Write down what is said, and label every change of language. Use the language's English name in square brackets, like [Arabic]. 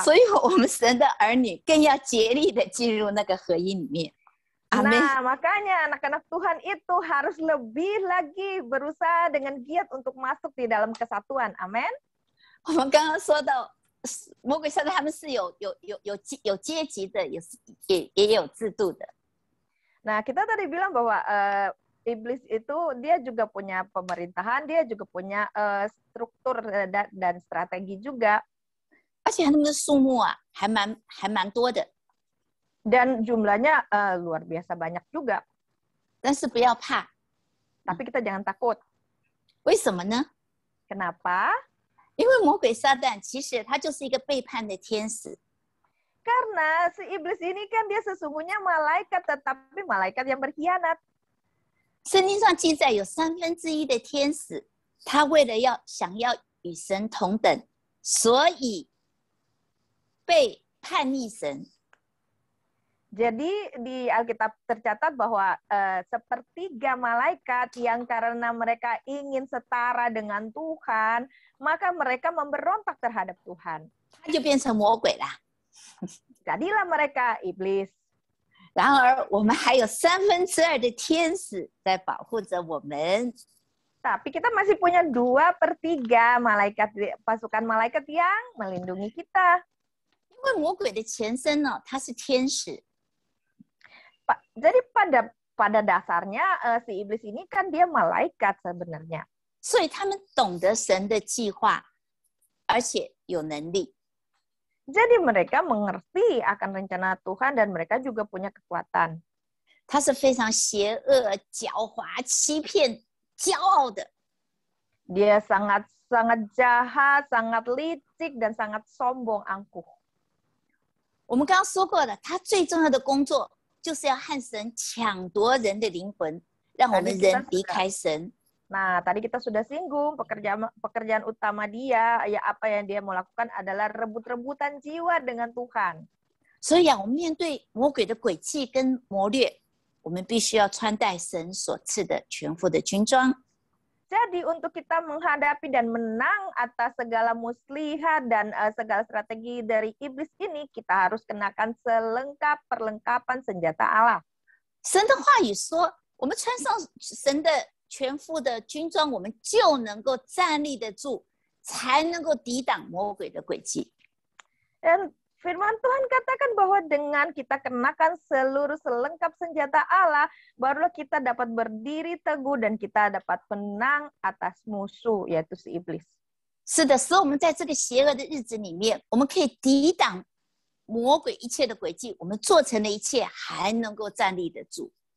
[Chinese] 所以我们神的儿女更要竭力的进入那个合一里面。 [Indonesian] Nah, makanya anak-anak Tuhan itu harus lebih lagi berusaha dengan giat untuk masuk di dalam kesatuan. Amin. [Chinese] 我们刚刚说到，魔鬼撒旦他们是有阶级的，也有制度的。 [Indonesian] Nah, kita tadi bilang bahwa iblis itu dia juga punya pemerintahan, dia juga punya struktur dan strategi juga. [Chinese] 而且他们的数目啊，还蛮多的。 [Indonesian] Dan jumlahnya luar biasa banyak juga. [Chinese] 但是不要怕， [Indonesian] Tapi kita jangan takut. [Chinese] 为什么呢？ [Indonesian] Kenapa? [Chinese] 因为魔鬼撒旦其实他就是一个背叛的天使。 [Indonesian] Karena si iblis ini kan dia sesungguhnya malaikat, tetapi malaikat yang berkhianat. [Chinese] 圣经上记载有1/3的天使他为了想要与神同等，所以被叛逆神。 [Indonesian] Jadi di Alkitab tercatat bahwa sepertiga malaikat yang karena mereka ingin setara dengan Tuhan, maka mereka memberontak terhadap Tuhan. [Chinese] 他就变成魔鬼了。 [Indonesian] Jadilah mereka iblis. [Chinese] 然而，我们还有2/3的天使在保护着我们。 [Indonesian] Tapi kita masih punya 2/3 malaikat, pasukan malaikat yang melindungi kita. [Chinese] 因为魔鬼的前身呢，他是天使， [Indonesian] Jadi pada dasarnya si iblis ini kan dia malaikat sebenarnya. [Chinese] 所以他们懂得神的计划，而且有能力。 [Indonesian] Jadi mereka mengerti akan rencana Tuhan dan mereka juga punya kekuatan. [Chinese] 他是非常邪恶、狡猾、欺骗、骄傲的。 [Indonesian] Dia sangat jahat, sangat licik dan sangat sombong angkuh. [Chinese] 我们刚刚说过了，他最重要的工作就是要和神抢夺人的灵魂，让我们人离开神。 [Indonesian] Nah, tadi kita sudah singgung pekerjaan utama dia, ya apa yang dia mau lakukan adalah rebut-rebutan jiwa dengan Tuhan. [Chinese] 所以啊，我们面对魔鬼的诡计跟谋略，我们必须要穿戴神所赐的全副的军装。 [Indonesian] Jadi untuk kita menghadapi dan menang atas segala muslihat dan segala strategi dari iblis ini, kita harus kenakan perlengkapan senjata Allah. [Chinese] 神的话语说，我们穿上神的全副的军装，我们就能够站立得住，才能够抵挡魔鬼的诡计。 [Indonesian] Dan firman Tuhan katakan bahwa dengan kita kenakan seluruh selengkap senjata Allah, barulah kita dapat berdiri teguh dan kita dapat menang atas musuh, yaitu si iblis. [Chinese] 是的，使我们在这个邪恶的日子里面，我们可以抵挡魔鬼一切的诡计，我们做成了一切，还能够站立得住。